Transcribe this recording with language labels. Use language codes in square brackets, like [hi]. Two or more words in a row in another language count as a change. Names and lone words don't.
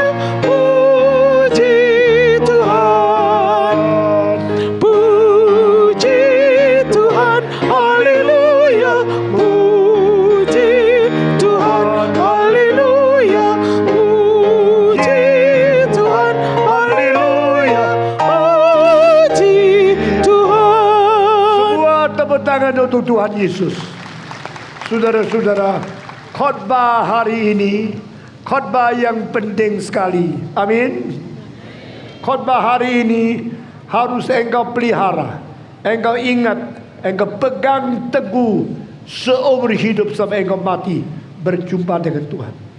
[id] Puji Tuhan, puji Tuhan, haleluya. Puji Tuhan, haleluya. Puji Tuhan, haleluya. Puji Tuhan. Semua tepuk tangan untuk Tuhan Yesus. Saudara-saudara, khotbah hari ini khotbah yang penting sekali. Amin. Khotbah hari ini harus engkau pelihara, engkau ingat, engkau pegang teguh seumur hidup sampai engkau mati berjumpa dengan Tuhan.